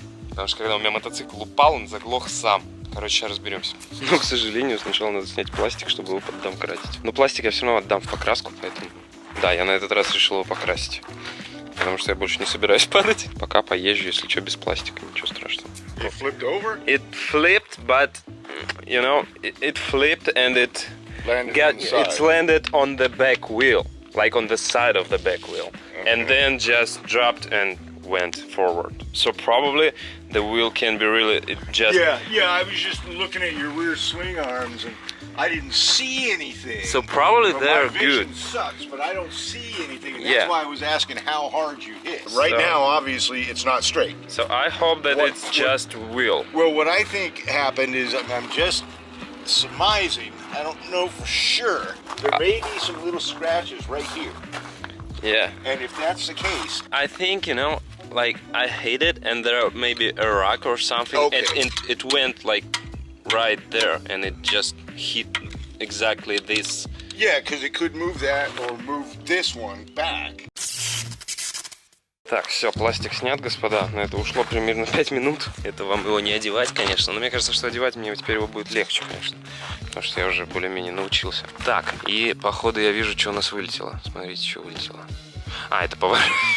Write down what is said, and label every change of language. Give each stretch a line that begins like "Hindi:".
Russian: Потому что когда у меня мотоцикл упал, он заглох сам. Короче, сейчас разберемся. Но, к сожалению, сначала надо снять пластик, чтобы его поддомкратить. Но пластик я все равно отдам в покраску, поэтому... Да, я на этот раз решил его покрасить. Потому что я больше не собираюсь падать. Пока поезжу, если что, без пластика, ничего страшного.
English: It flipped over? It flipped, but, you know, it flipped and it landed on the back wheel. Like on the side of the back wheel. Okay. And then just dropped and went forward. So probably the wheel can be really Yeah, I was just looking at your rear swing arms and I didn't see anything. So probably they're my good. Vision sucks, but I don't see anything. And that's why I was asking how hard you hit. Right now, obviously, it's not straight. So I hope that it's just wheel. Well, what I think happened is I'm just surmising. I don't know for sure. There may be some little scratches right here. Yeah. And if that's the case, I think, you know, like I hit it and there may be a rock or something. Okay. It went like right there and it just hit exactly this. Yeah, because it could move that or move this one back.
Russian: Так, все, пластик снят, господа. На это ушло примерно 5 минут. Это вам его не одевать, конечно. Но мне кажется, что одевать мне теперь его будет легче, конечно. Потому что я уже более-менее научился. Так, и походу я вижу, что у нас вылетело. Смотрите, что вылетело. А, это поворот.